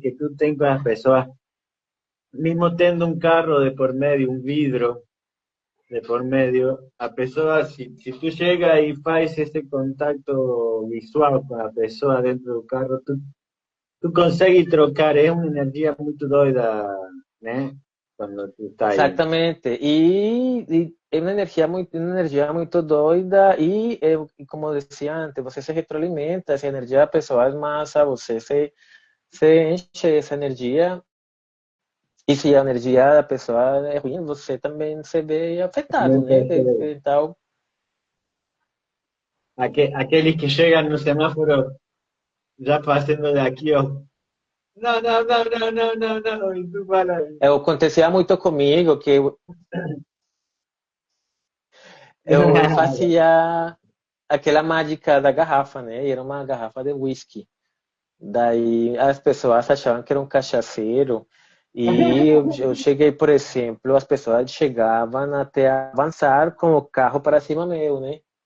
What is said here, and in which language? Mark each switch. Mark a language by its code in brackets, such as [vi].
[es] que tú tengas con las personas, mismo teniendo un carro de por medio, un vidrio de por medio, [pt] a pessoa, [es] si tú llegas y haces ese contacto visual con la persona dentro del carro, [pt] tú consegues trocar, [es] es una energía muy doida, ¿no? Cuando tú estás ahí. [pt] Exatamente. E é uma energia muito doida e como eu dizia antes, você se retroalimenta, essa energia da pessoa é massa, você se enche essa energia e se a energia da pessoa é ruim, você também se vê afetado, né? Então, [es] Aquellos que llegan en un semáforo ya pasando de aquí, no, no, no, no, no, no, no, y tú para ahí. [pt] acontecia muito comigo que eu fazia aquela mágica da garrafa, né? E era uma garrafa de whisky. Daí as pessoas achavam que era um cachaceiro e eu cheguei, por exemplo, as pessoas chegavam até avançar com o carro para cima meu, né?